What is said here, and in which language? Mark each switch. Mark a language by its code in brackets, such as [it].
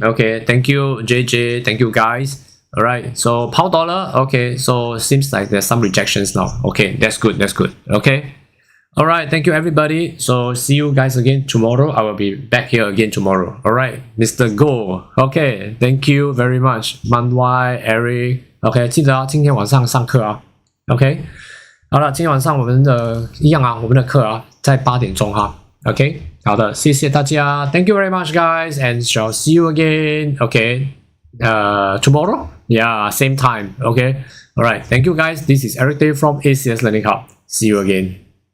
[en] Okay, thank you JJ, thank you guys. All right, so pound dollar. Okay, so seems like there's some rejections now. Okay, that's good. Okay, all right, thank you everybody. So see you guys again tomorrow. I will be back here again tomorrow. All right, Mr. Go. Okay, thank you very much. Manwai, Eric. [zh] OK， 记得今天晚上上课啊。OK， 好了，今天晚上我们的一样啊，我们的课啊，在8点钟哈。 [en] OK， [zh] 好的，谢谢大家 [en] ，Thank you very much, guys, and shall see you again. OK， tomorrow, yeah, same time. OK, all right, thank you, guys. This is Eric Day from ACS Learning Hub. See you again.